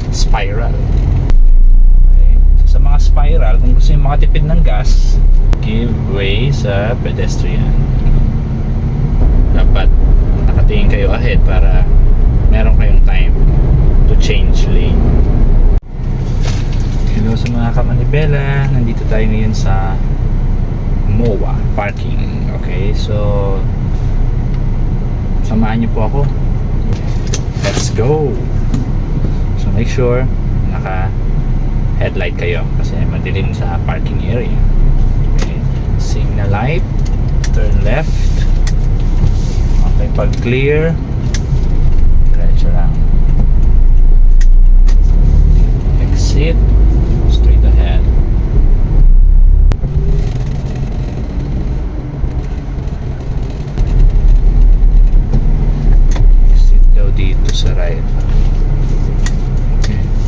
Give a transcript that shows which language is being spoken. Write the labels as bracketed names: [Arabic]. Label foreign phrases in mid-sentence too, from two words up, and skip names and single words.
[English] spiral. Okay. So, [Filipino] sa mga spiral, kung gusto nyo makatipid ng gas, [English] give way [Filipino] sa pedestrian. Dapat nakatingin kayo ahead para meron kayong [English] time to change lane. [Filipino] Hello sa mga kamanibela, nandito tayo ngayon sa MOA parking. [English] Okay, so [Filipino] samahan niyo po ako. [English] Let's go. So make sure [Filipino] naka headlight kayo kasi madilim sa [English] parking area. Okay, signal light, turn left. [Filipino] Okay, pag clear, diretso lang. [English] Exit, straight ahead. [Filipino] Exit daw dito sa right. [English] Okay.